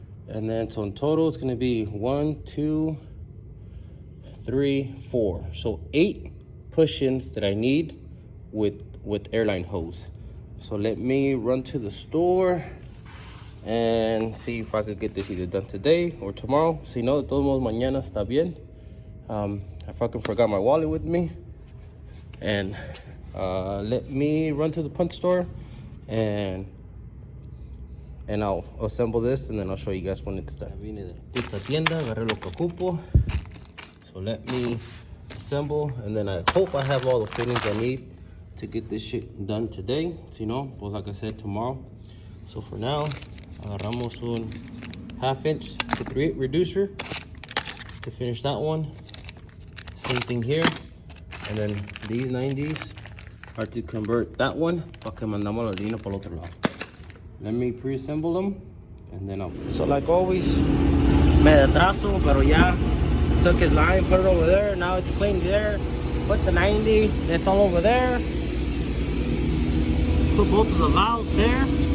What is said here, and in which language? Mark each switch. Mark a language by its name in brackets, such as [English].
[English] And then so in total it's going to be 1, 2, 3, 4. So 8 push-ins that I need with airline hose. So let me run to the store and see if I could get this either done today or tomorrow. [Spanish] Si no, de todos modos mañana está bien. [English] I fucking forgot my wallet with me. And let me run to the punch store and I'll assemble this, and then I'll show you guys when it's done. [Spanish] Vine de la puta tienda, agarré lo que ocupo. [English] So let me assemble, and then I hope I have all the fittings I need to get this shit done today. So, pues like I said, tomorrow. So for now, [Spanish] agarramos un [English] 1/2 inch to 3/8 reducer to finish that one. Same thing here. And then these 90s are to convert that one [Spanish] para que mandamos la línea por el otro lado. [English] Let me pre-assemble them, and then I'll... So like always, [Spanish] me atraso, pero ya [English] took his line, put it over there, now it's plain there. Put the 90, it's all over there. Put both of the valves there.